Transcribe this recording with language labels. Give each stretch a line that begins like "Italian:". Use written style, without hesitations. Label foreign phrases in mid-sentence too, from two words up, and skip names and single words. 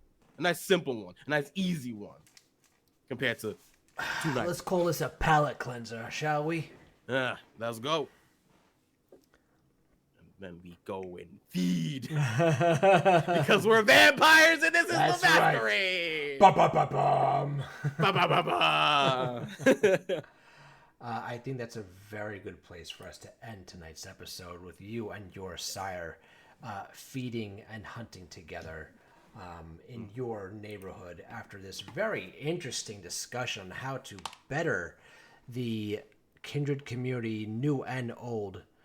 English: A nice simple one, a nice easy one, compared to 2 nights. Let's call this a palate cleanser, shall we? Let's go. And then we go and feed because we're vampires and this is the masquerade. Right. Ba-ba-ba-bum. Ba-ba-ba-ba. I think that's a very good place for us to end tonight's episode with you and your sire feeding and hunting together in your neighborhood after this very interesting discussion on how to better the kindred community, new and old.